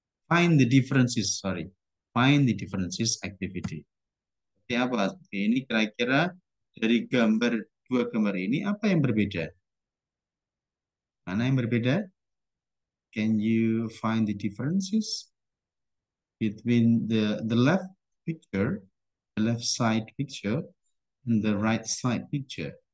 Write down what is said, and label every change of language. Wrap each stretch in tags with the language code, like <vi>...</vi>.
<en>Find the differences, sorry. Find the differences activity.</en> <id>Seperti apa? Ini kira-kira dari dua gambar ini apa yang berbeda? Mana yang berbeda?</id> <en>Can you find the differences between the left picture, the left side picture, and the right side picture?</en>